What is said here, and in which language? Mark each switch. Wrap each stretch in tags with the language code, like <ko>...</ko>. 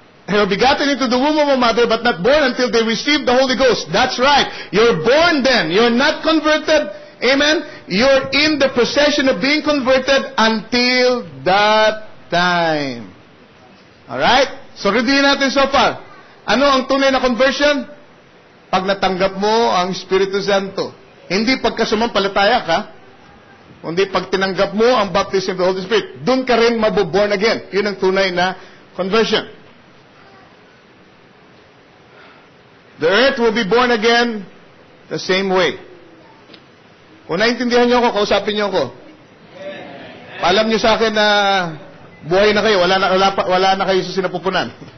<en>You're begotten into the womb of a mother, but not born until they receive the Holy Ghost. That's right. You're born then. You're not converted. Amen? You're in the procession of being converted until that time.</en> <tl>Alright? So, reviewin natin</tl> <en>so far.</en> <tl>Ano ang tunay na conversion? Pag natanggap mo ang Espiritu Santo. Hindi pagka sumampalataya ka, kundi pag tinanggap mo ang</tl> <en>baptism of the Holy Spirit,</en> <tl>dun ka rin mabuborn again. Yun ang tunay na conversion.</tl> <en>The earth will be born again the same way.</en> <tl>Kung naintindihan niyo ako, kausapin niyo ako. Paalam niyo sa akin na buhay na kayo, wala na kayo sa sinapupunan.</tl>